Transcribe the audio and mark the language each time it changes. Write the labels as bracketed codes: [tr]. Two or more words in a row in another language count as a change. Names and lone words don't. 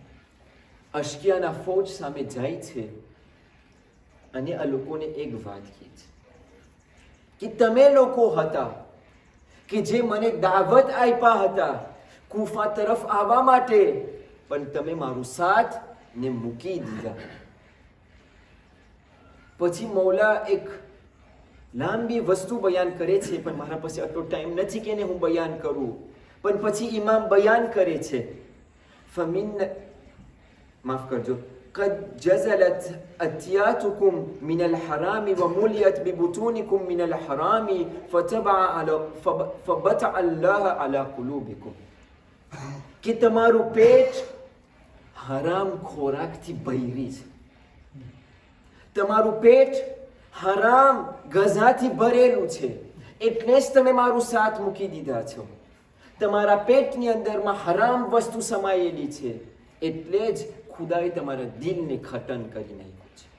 [gu] ઇમામ અશ્કિયાના ફૌજ સામે જાય છે અને આ લોકોને એક વાત કહે છે કે તમે લોકો હતા કે જે મને દાવત આપ્યા હતા કુફા તરફ આવવા માટે, પણ તમે મારું સાથ ને મૂકી દીધા. પછી મૌલા એક લાંબી વસ્તુ બયાન કરે છે, પણ મારા પાસે આટલો ટાઈમ નથી કે એને હું બયાન કરું. પણ પછી ઇમામ બયાન કરે છે, માફ કરજો, [ar] قد جزلت أتياتكم من الحرام ومليت ببطونكم من الحرام فبتع الله على قلوبكم. [gu] કે તમારું પેટ હરામ ખોરાકથી ભરી છે, તમારું પેટ હરામ ગઝાથી ભરેલું છે, એટલે જ તમે મારું સાથ મૂકી દીધા છો. તમારા પેટની અંદરમાં હરામ વસ્તુ સમાયેલી છે, એટલે જ ખુદાએ તમારા દિલને ખતન કરી નાખ્યું છે.